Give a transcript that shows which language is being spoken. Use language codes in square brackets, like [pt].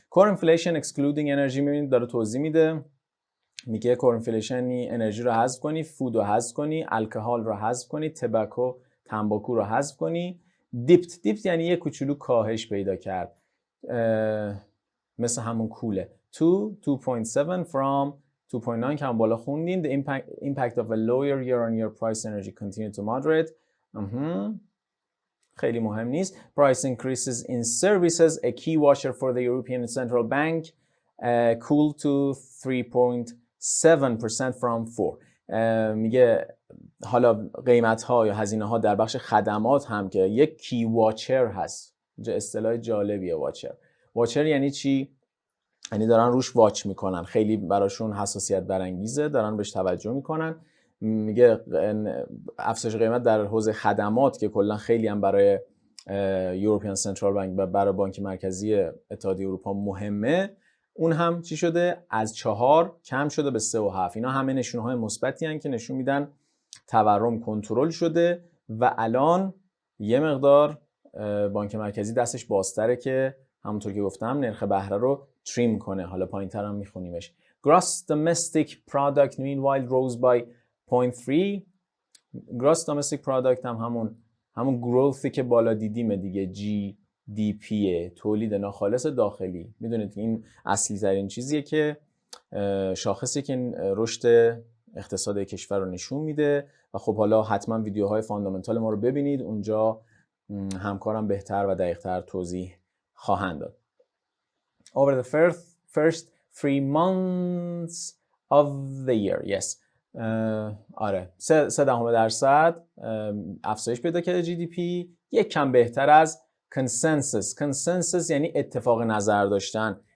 [en] Core inflation excluding energy، [fa] میبینید داره توضیح میده. میگه core inflation انرژی رو حذف کنی، فود رو حذف کنی، الکل رو حذف کنی، تنباکو رو حذف کنی. دیپت یعنی یه کوچولو کاهش پیدا کرد، مثل همون کوله. 2.7 from 2.9 که هم بالا خوندیم. [en] The impact of a lower year-on-year price energy continued to moderate. [fa] خیلی مهم نیست. [en] Price increases in services, a key watcher for the European Central Bank, cooled to 3.7% from 4. [fa] میگه حالا قیمت ها یا هزینه ها در بخش خدمات هم که یک کی واچر هست. اصطلاح جالبیه واچر. واچر یعنی چی؟ یعنی دارن روش واچ میکنن، خیلی براشون حساسیت برانگیزه، دارن بهش توجه میکنن. میگه افزایش قیمت در حوزه خدمات که کلا خیلی هم برای یوروپیان سنترال بانک و برای بانک مرکزی اتحادیه اروپا مهمه، اون هم چی شده؟ از 4 کم شده به 3.7. اینا همه نشونه‌های مثبتی هستن که نشون میدن تورم کنترل شده و الان یه مقدار بانک مرکزی دستش بازتره که همونطور که گفتم نرخ بهره رو تریم کنه. حالا پایین‌تر هم میخونیمش. [en] Gross domestic product meanwhile rose by 0.3. [fa] Gross domestic product هم همون گروثی که بالا دیدیم دیگه، GDP، تولید ناخالص داخلی. میدونید این اصلی ترین چیزیه که شاخصی که رشد اقتصاد کشور رو نشون میده. و خب حالا حتما ویدیوهای فاندامنتال ما رو ببینید، اونجا همکارم بهتر و دقیق‌تر توضیح خواهند داد. [en] Over the first 3 months of the year, yes. [fa] آره 0.3% افزایش پیدا کرده GDP، یک کم بهتر از consensus یعنی اتفاق نظر داشتن.